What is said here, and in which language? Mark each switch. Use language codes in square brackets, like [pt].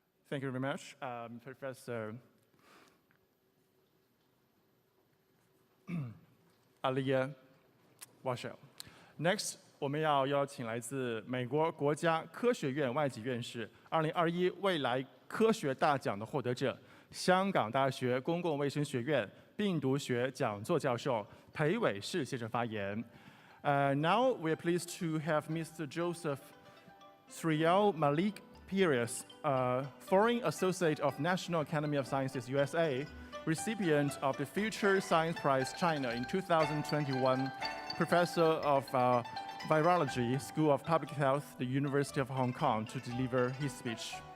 [en] Thank you very much, Professor Aliyah Washel. [zh] Next, 我们要邀请来自美国国家科学院外籍院士2021未来科学大奖的获得者，香港大学公共卫生学院病毒学讲座教授裴伟士先生发言。 [en] Now we are pleased to have Mr. Joseph Sriel Malik Pires, Foreign Associate of National Academy of Sciences, USA, recipient of the Future Science Prize China in 2021, Professor of Virology, School of Public Health, the University of Hong Kong, to deliver his speech.